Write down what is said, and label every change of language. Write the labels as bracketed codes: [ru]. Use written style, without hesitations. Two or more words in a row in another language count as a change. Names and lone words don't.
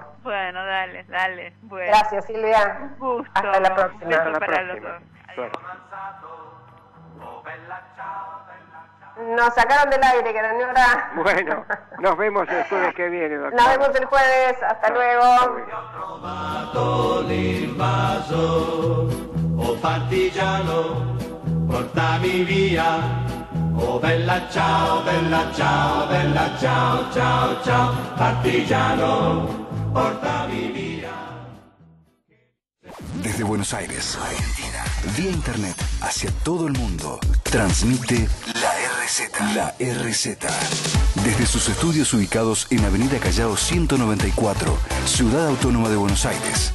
[es] Bueno, dale. Bueno. Gracias, Silvia. Un gusto. Hasta la próxima. Un beso Hasta la para próxima. los dos. Adiós. Nos sacaron del aire, señora. Bueno, nos vemos el jueves que viene, doctor. Nos vemos el jueves. Hasta luego. [it] Ho trovato l'invaso, oh partigiano, portami via. Oh bella ciao, bella ciao, bella ciao, ciao, ciao, partigiano, portami via. [es] Desde Buenos Aires, Argentina, vía internet hacia todo el mundo, transmite la RZ. La RZ. Desde sus estudios ubicados en Avenida Callao 194, Ciudad Autónoma de Buenos Aires.